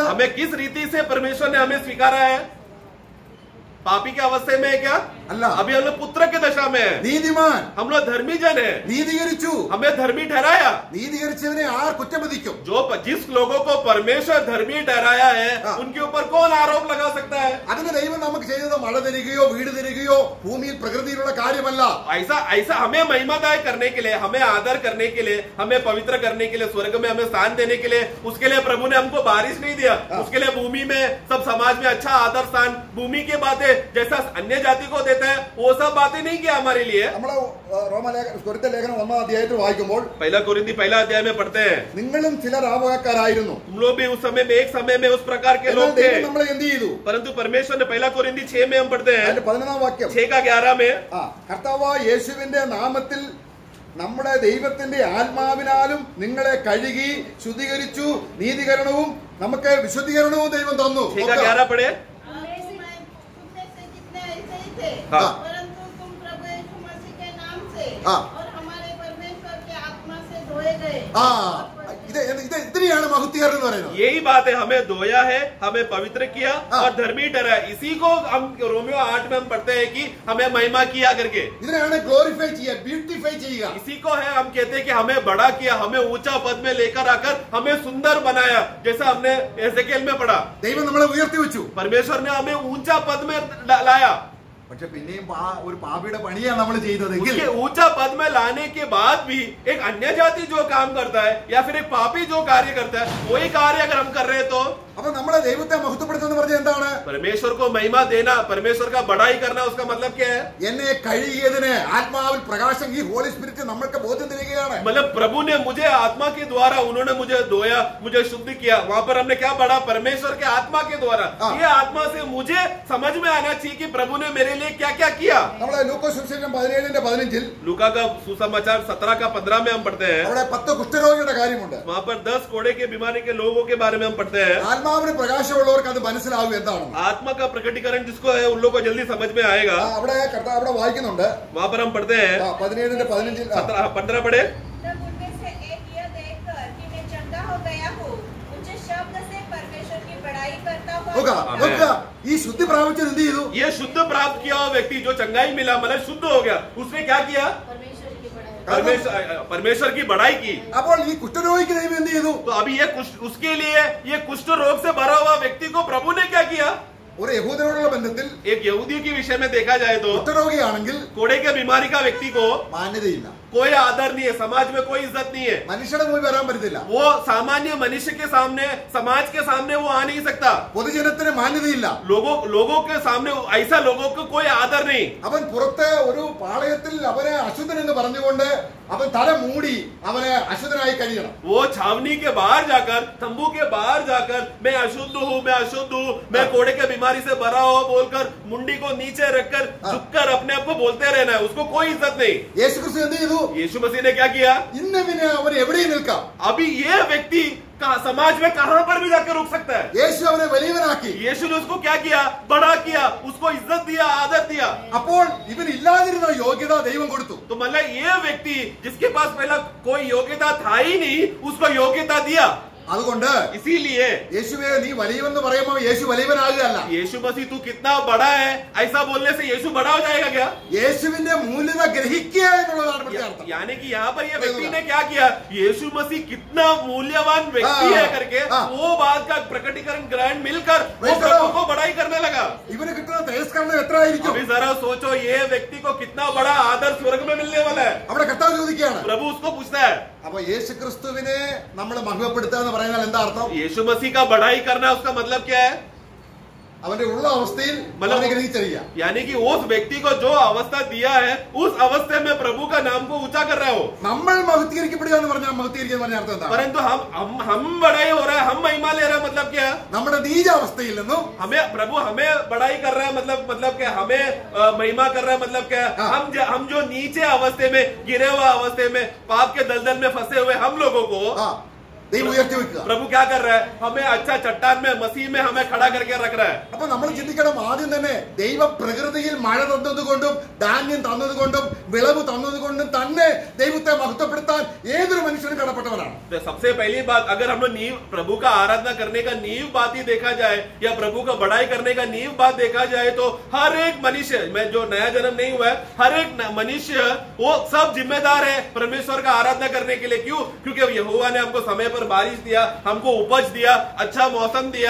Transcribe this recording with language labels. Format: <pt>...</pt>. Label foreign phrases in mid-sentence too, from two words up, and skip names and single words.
<hi>हमें किस रीति से परमेश्वर ने हमें स्वीकारा है? पापी के अवस्थे में है क्या? अल्लाह, अभी हम लोग पुत्र के दशा में है.</hi> <ml>നീതിമാൻ,</ml> <hi>हम लोग धर्मी जन है,</hi> <ml>നീതീകരിച്ചു.</ml> <hi>हमें धर्मी ठहराया.</hi> <ml>നീതീകരിച്ചവനെ ആർ കുറ്റം വിധിക്കും?</ml> <hi>जिस लोगों को परमेश्वर धर्मी ठहराया है, उनके ऊपर कौन आरोप लगा सकता है?</hi> <ml>അതിന് ദൈവം നമുക്ക് ചെയ്തത് മഴ തരികയോ വീട് തരികയോ ഭൂമിയിൽ പ്രകൃതിയിലുള്ള കാര്യമല്ല.</ml> <hi>ऐसा हमें महिमादायक करने के लिए, हमें आदर करने के लिए, हमें पवित्र करने के लिए, स्वर्ग में हमें स्थान देने के लिए, उसके लिए प्रभु ने हमको बारिश नहीं दिया. उसके लिए भूमि में सब समाज में अच्छा आदर स्थान, भूमि की बातें जैसा अन्य जाति को देता है वो सब बातें नहीं किया हमारे लिए.</hi> <ml>നമ്മള് കൊരിന്ത്യർ ലേഖനം 1 അധ്യായത്തിൽ വായിക്കുമ്പോൾ</ml> <hi>पहला कोरिन्थी 1 अध्याय में पढ़ते हैं,</hi> <ml>നിങ്ങളും ചില രാമകാരായിരുന്നു,</ml> <hi>तुम लोग भी उस समय में एक समय में उस प्रकार के लोग थे,</hi> <ml>നമ്മളെ എന്ത് ചെയ്തു?</ml> <hi>परंतु परमेश्वर ने 1 कोरिन्थी 6 में हम पढ़ते हैं,</hi> <ml>അതിന്റെ 11 വാക്യം</ml> <hi>6:11 में,</hi> <ml>കർത്താവായ യേശുവിന്റെ നാമത്തിൽ നമ്മുടെ ദൈവത്തിന്റെ ആത്മാവിനാലും നിങ്ങളെ കഴുകി ശുദ്ധീകരിച്ചു, നീതീകരണവും നമുക്ക് വിശുദ്ധീകരണവും ദൈവം തന്നു.</ml> <hi>6:11 पढ़े. परंतु तुम प्रभु यीशु मसीह के नाम से और हमारे परमेश्वर के आत्मा से धोए गए.</hi> <ml>ഇതിനെയാണ് മഹത്വീകരണം എന്ന് പറയുന്നത്.</ml> <hi>यही बात है, हमें धोया है, हमें पवित्र किया और धर्मी ठहराया. इसी को हम रोमियो 8 में हम पढ़ते हैं कि हमें महिमा किया करके.</hi> <ml>ഇതിനെയാണ് ഗ്ലോറിഫൈ ചെയ്യുക, ബ്യൂട്ടിഫൈ ചെയ്യുക.</ml> <hi>इसी को है हम कहते हैं कि हमें बड़ा किया, हमें ऊंचा पद में लेकर आकर हमें सुंदर बनाया, जैसा हमने एजेकिएल में पढ़ा.</hi> <ml>ദൈവം നമ്മളെ ഉയർത്തി വെച്ചു.</ml> <hi>परमेश्वर ने हमें ऊंचा पद में लाया.</hi> <ml>പക്ഷെ പിന്നെയും ഒരു പാപിയുടെ പണിയാണ് നമ്മൾ ചെയ്തതെങ്കിൽ</ml> <hi>उसके ऊंचा पद में लाने के बाद भी एक अन्य जाति जो काम करता है या फिर एक पापी जो कार्य करता है, वही कार्य अगर हम कर रहे हैं तो</hi> <ml>അപ്പൊ നമ്മളെ ദൈവത്തെ മഹത്വപ്പെടുത്തുന്ന പറഞ്ഞ എന്താണ്?</ml> <hi>परमेश्वर को महिमा देना, परमेश्वर का बड़ाई करना, उसका मतलब क्या है?</hi> <ml>എന്നെ കഴുകിയതിന് ആത്മാവിൽ പ്രകാശം, ഈ</ml> <en>Holy Spirit</en> <ml>നമ്മൾക്ക് ബോധ്യം തരികയാണ്.</ml> <hi>मतलब प्रभु ने मुझे आत्मा के द्वारा, उन्होंने मुझे धोया, मुझे शुद्ध किया. वहां पर हमने क्या पढ़ा? परमेश्वर के आत्मा के द्वारा. ये आत्मा से मुझे समझ में आना चाहिए कि प्रभु ने मेरे लिए क्या क्या किया.</hi> <ml>നമ്മളെ ലൂക്കോസ് സുവിശേഷം 17:15</ml> <hi>लूका का सुसमाचार 17:15 में हम पढ़ते हैं,</hi> <ml>അവിടെ 10 കുഷ്ഠരോഗിയുടെ കാര്യമുണ്ട്.</ml> <hi>वहां पर 10 कोड़े के बीमारी के लोगों के बारे में हम पढ़ते हैं.</hi> <ml>ആത്മാവിന് പ്രകാശമുള്ളവർക്ക് അത് മനസ്സിലാവും എന്താണ്</ml> <hi>आत्मा का प्रकटीकरण जिसको है उन लोगों को जल्दी समझ में आएगा.</hi> <ml>അവിടെ അവിടെ വായിക്കുന്നുണ്ട്.</ml> <hi>वहां पर हम पढ़ते हैं 17:15 15 पढ़े. तब उनमें से एक यह देखकर कि मैं चंगा हो गया हूँ, ऊंचे शब्द से परमेश्वर की बड़ाई करता हुआ</hi> <ml>നോക്കുക നോക്കുക ഈ ശുദ്ധി പ്രാപിച്ചത് എന്ത് ചെയ്തു?</ml> <hi>ये शुद्ध प्राप्त किया हुआ व्यक्ति जो चंगाई मिला मतलब शुद्ध हो गया, उसने क्या किया? परमेश्वर की बढ़ाई की।</hi> <ml>അപ്പോൾ ഈ കുഷ്ഠരോഗിക്ക് ദൈവം എന്ത് ചെയ്തു?</ml> <hi>तो अभी ये उसके लिए ये कुष्ठ रोग से भरा हुआ व्यक्ति को प्रभु ने क्या किया?</hi> <ml>ഒരു യഹൂദനോടുള്ള ബന്ധത്തിൽ</ml> <hi>एक यहूदियों के विषय में देखा जाए तो</hi> <ml>കുഷ്ഠരോഗിയാണെങ്കിൽ</ml> <hi>कोड़े के बीमारी का व्यक्ति को</hi> <ml>മാന്യതയില്ല,</ml> <hi>कोई आदर नहीं है, समाज में कोई इज्जत नहीं है,</hi> <ml>മനുഷ്യരുടെ മുമ്പിൽ വരാൻ പറ്റത്തില്ല,</ml> <hi>वो सामान्य मनुष्य के सामने समाज के सामने वो आ नहीं सकता,</hi> <ml>പൊതുജനത്തിന് മാന്യതയില്ല.</ml> <hi>लोगों के सामने ऐसा लोगों को कोई आदर नहीं।</hi> <ml>അവൻ പുറത്ത് ഒരു പാളയത്തിൽ അവനെ അശുദ്ധൻ എന്ന് പറഞ്ഞുകൊണ്ട് അവൻ തല മൂടി അവനെ അശുദ്ധനായി കഴിയണം.</ml> <hi>वो छावनी के बाहर जाकर, तंबू के बाहर जाकर मैं अशुद्ध हूँ, मैं अशुद्ध हूँ, मैं कोड़े के बीमारी से भरा हुआ बोलकर मुंडी को नीचे रखकर झुककर अपने आप को बोलते रहना है, उसको कोई इज्जत नहीं।</hi> <ml>യേശുക്രിസ്തു എന്ത് ചെയ്തു?</ml> <hi>यीशु मसीह ने क्या किया?</hi> <ml>ഇന്നവിന് അവൻ എവിടെയും നിൽക്കാം.</ml> <hi>अभी ये व्यक्ति समाज में कहां पर भी जाकर रुक सकता है।</hi> <ml>യേശു അവനെ വലിയവനാക്കി.</ml> <hi>यीशु ने उसको क्या किया? बड़ा किया, उसको इज्जत दिया, आदर दिया।</hi> <ml>അപ്പോൾ ഇവൻ ഇല്ലാതിരുന്ന യോഗ്യത ദൈവം കൊടുത്തു.</ml> <hi>तो मतलब ये व्यक्ति जिसके पास पहला कोई योग्यता था ही नहीं, उसको योग्यता दिया।</hi> <ml>അതുകൊണ്ട്</ml> <hi>इसीलिए</hi> <ml>യേശുവേ നീ വലിയവെന്ന് പറയുമ്പോൾ യേശു വലിയവനാകുകയല്ല.</ml> <hi>यीशु मसीह तू कितना बड़ा है ऐसा बोलने से यीशु बड़ा हो जाएगा क्या?</hi> <ml>യേശുവിന്റെ മൂല്യത ഗ്രഹിക്കുക എന്നുള്ളതാണ് ഇവിടുത്തെ അർത്ഥം.</ml> <hi>यानी कि यहाँ पर ये व्यक्ति ने क्या किया? यीशु मसीह कितना मूल्यवान व्यक्ति है करके वो बात का प्रकटीकरण ग्रहण मिलकर वो प्रभु को बड़ाई करने लगा।</hi> <ml>ഇവന് കിട്ടുന്ന തിരസ്കരണം എത്ര ആയിരിക്കും?</ml> <hi>अभी जरा सोचो ये व्यक्ति को कितना बड़ा आदर स्वर्ग में मिलने वाला है।</hi> <ml>അവിടെ കർത്താവ് ചോദിക്കുകയാണ്.</ml> <hi>प्रभु उसको पूछता है।</hi> <ml>അപ്പൊ യേശു ക്രിസ്തുവിനെ നമ്മൾ മഹിമപ്പെടുത്തുക എന്ന് പറയുന്നത് എന്താ അർത്ഥം?</ml> <hi>यीशु मसीह का बढ़ाई करना उसका मतलब क्या है?</hi> <ml>അവന്റെ ഉള്ള അവസ്ഥയിൽ</ml> <hi>मतलब</hi> <ml>ഗ്രഹിച്ചറിയാം.</ml> <hi>यानी कि उस व्यक्ति को जो अवस्था दिया है उस अवस्था में प्रभु का नाम को ऊंचा कर रहा हो।</hi> <ml>നമ്മൾ മഹത്വീകരിക്കപ്പെടുക എന്ന് പറഞ്ഞാൽ മഹത്വീകരിക്കുക എന്ന് പറഞ്ഞ അർത്ഥം എന്താ?</ml> <hi>परंतु हम बढ़ाई हो रहा है, हम महिमा ले रहे हैं, मतलब क्या?</hi> <ml>നമ്മുടെ നീചാവസ്ഥയിൽ നിന്നും</ml> <hi>प्रभु हमें बढ़ाई कर रहा है, मतलब क्या? हमें महिमा कर रहा है, मतलब क्या? हम जो नीचे अवस्थे में गिरे हुए अवस्थे में पाप के दलदल में फंसे हुए हम लोगों को</hi> <ml>ദൈവം ഉയർത്തി വെക്കുക.</ml> <hi>प्रभु क्या कर रहा है? हमें अच्छा चट्टान में मसीह में हमें खड़ा करके रख रहा है।</hi> <ml>അപ്പൊ നമ്മൾ ചിന്തിക്കണം, ആദ്യം തന്നെ ദൈവ പ്രകൃതിയിൽ മഴ തന്നതുകൊണ്ടും ധാന്യം തന്നതുകൊണ്ടും വിളവ് തന്നതുകൊണ്ടും തന്നെ ദൈവത്തെ മഹത്വപ്പെടുത്താൻ ഏതൊരു മനുഷ്യനും കടപ്പെട്ടവനാണ്.</ml> <hi>तो सबसे पहली बात, अगर हम लोग नींव प्रभु का आराधना करने का नींव बात ही देखा जाए या प्रभु का बढ़ाई करने का नींव बात देखा जाए तो हर एक मनुष्य में जो नया जन्म नहीं हुआ है, हर एक मनुष्य वो सब जिम्मेदार है परमेश्वर का आराधना करने के लिए। क्यों? क्योंकि यहोवा ने हमको समय बारिश दिया, हमको उपज दिया, अच्छा मौसम दिया।</hi>